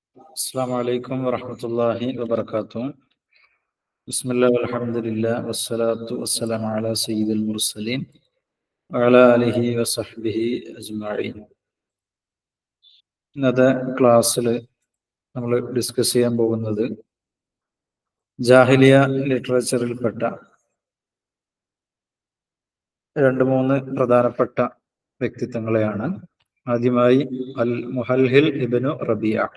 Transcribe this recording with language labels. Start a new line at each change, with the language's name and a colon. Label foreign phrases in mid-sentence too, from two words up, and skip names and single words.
Arabic: السلام عليكم ورحمة الله وبركاته. بسم الله والحمد لله والصلاة والسلام على سيد المرسلين وعلى آله وصحبه أجمعين.
Malayalam: ഇന്നത്തെ ക്ലാസ്സിൽ നമ്മൾ ഡിസ്കസ് ചെയ്യാൻ പോകുന്നത് ജാഹിലിയ ലിറ്ററേച്ചറിൽപ്പെട്ട രണ്ട് മൂന്ന് പ്രധാനപ്പെട്ട വ്യക്തിത്വങ്ങളെയാണ്. ആദ്യമായി അൽ മുഹൽഹിൽ ഇബ്നു റബിയ.